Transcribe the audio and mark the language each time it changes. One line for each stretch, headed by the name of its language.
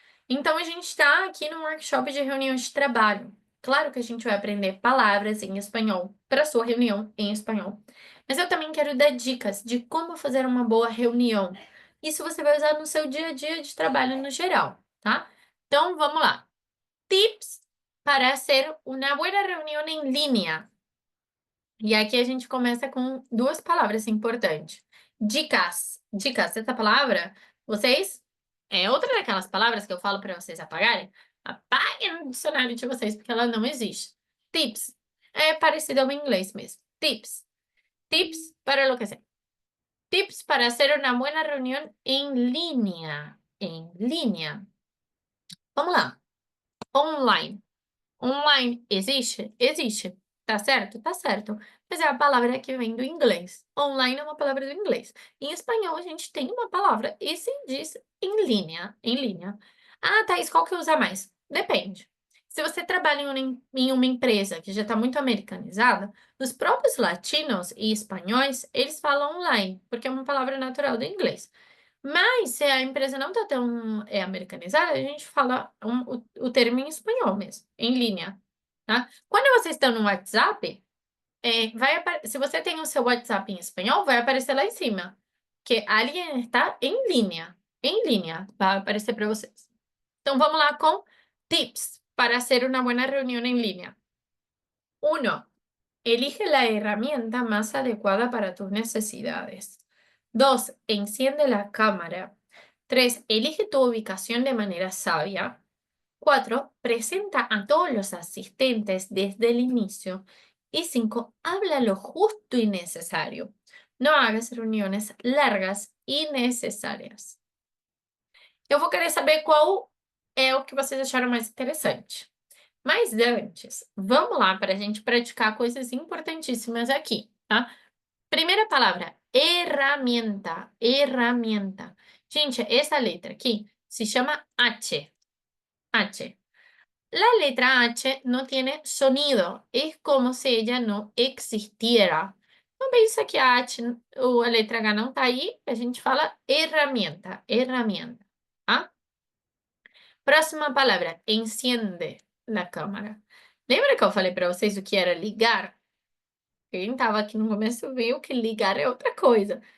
Portuguese: Então, a gente está aqui num workshop de reunião de trabalho. Claro que a gente vai aprender palavras em espanhol para a sua reunião em espanhol. Mas eu também quero dar dicas de como fazer uma boa reunião. Isso você vai usar no seu dia a dia de trabalho no geral, tá? Então, vamos lá.
Spanish: Tips para hacer una buena reunión en línea.
Portuguese: E aqui a gente começa com duas palavras importantes. Dicas. Dicas, essa palavra, vocês... É outra daquelas palavras que eu falo para vocês apagarem. Apaguem no dicionário de vocês, porque ela não existe. Tips. É parecido ao inglês mesmo. Tips. Tips para enlouquecer.
Spanish: Tips para hacer una buena reunión en línea. En línea.
Portuguese: Vamos lá. Online. Online existe? Existe. Tá certo? Tá certo. Mas é a palavra que vem do inglês. Online é uma palavra do inglês. Em espanhol, a gente tem uma palavra e se diz em linha. Em linha. Ah, Thaís, qual que usa mais? Depende. Se você trabalha em uma empresa que já está muito americanizada, os próprios latinos e espanhóis, eles falam online, porque é uma palavra natural do inglês. Mas se a empresa não está tão americanizada, a gente fala o termo em espanhol mesmo, em linha, tá? Quando vocês estão no WhatsApp, se você tem o seu WhatsApp em espanhol, vai aparecer lá em cima, que alguém está em linha, vai aparecer para vocês. Então, vamos lá com
Spanish: tips para hacer una buena reunión en línea. 1. Elige la herramienta más adecuada para tus necesidades. 2. Enciende la cámara. 3. Elige tu ubicación de manera sabia. 4. Presenta a todos los asistentes desde el inicio. Y 5. Habla lo justo y necesario. No hagas reuniones largas e necessárias.
Portuguese: Eu vou querer saber qual é o que vocês acharam mais interessante. Mas antes, vamos lá para a gente praticar coisas importantíssimas aqui, tá? Primeira palavra, herramienta, herramienta. Gente, essa letra aqui se chama H. H.
Spanish: La letra H no tiene sonido, es como si ella no existiera.
Portuguese: Não pensa que a H ou a letra H não tá aí, a gente fala herramienta, herramienta, tá? Próxima palavra,
Spanish: enciende la câmera.
Portuguese: Lembra que eu falei para vocês o que era ligar? Quem estava aqui no começo viu que ligar é outra coisa.